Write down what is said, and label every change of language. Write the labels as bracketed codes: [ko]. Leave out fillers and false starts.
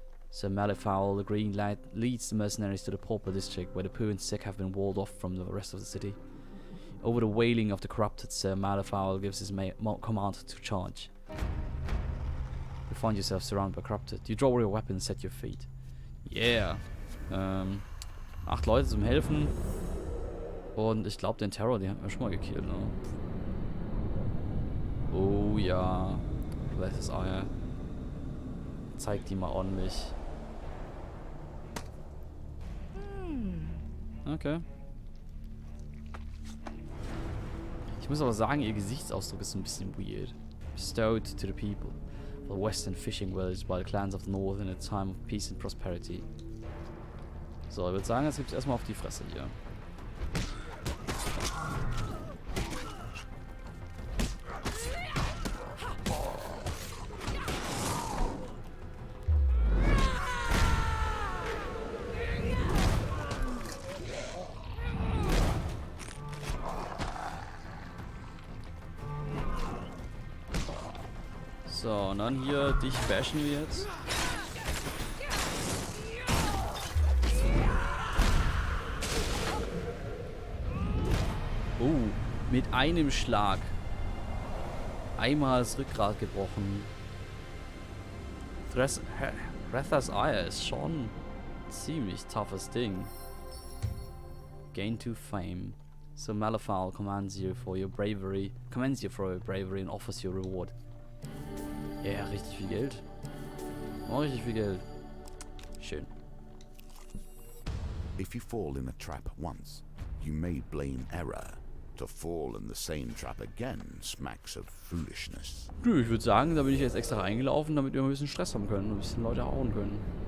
[en] Sir Malefowl, the Green Lad, leads the mercenaries to the Pauper district, where the poor and sick have been walled off from the rest of the city. Over the wailing of the corrupted, Sir Malefowl gives his command to charge. You find yourself surrounded by corrupted. You draw your weapon and set your feet. [de] Yeah. 8 Leute zum Helfen. Und ich glaube, den Terror, den hatten wir schon mal gekillt, ne? Oh ja. Welches Eier. Zeig die mal ordentlich. Okay. Ich muss aber sagen, ihr Gesichtsausdruck ist ein bisschen weird. [en] Bestowed to the people of the western fishing village by the clans of the north in a time of peace and prosperity. [de] So, ich würde sagen, jetzt gibt's erstmal auf die Fresse hier. So, und dann hier, dich bashen wir jetzt. Oh, mit einem Schlag. Einmal das Rückgrat gebrochen. Thretha's Eye ist schon ein ziemlich toughes Ding. [en] Gain to fame. So Malefowl commends you for your bravery and offers you a reward. [de] Ja, richtig viel Geld. Oh, richtig viel Geld. Schön. [en] If you fall in a trap once, you may blame error. To fall in the same trap again smacks of foolishness. [de] Nö, ich würde sagen, da bin ich jetzt extra reingelaufen, damit wir ein bisschen Stress haben können und ein bisschen Leute hauen können.